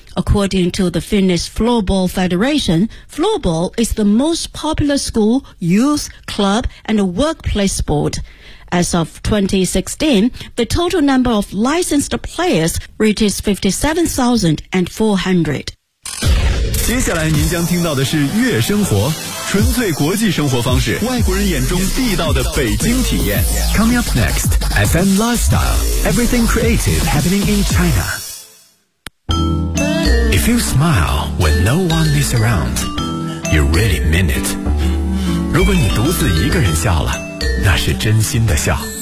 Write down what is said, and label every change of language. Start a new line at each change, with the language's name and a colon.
English: According to the Finnish Floorball Federation, floorball is the most popular school, youth, club, and workplace sport. As of 2016, the total number of licensed players reaches 57,400.
Chinese: 接下来您将听到的是悦生活，纯粹国际生活方式，外国人眼中地道的北京体验。
English: Coming up next, FM Lifestyle, Everything Creative Happening in China. If you smile when no one is around, you really mean it.
Chinese: 如果你独自一个人笑了，那是真心的笑。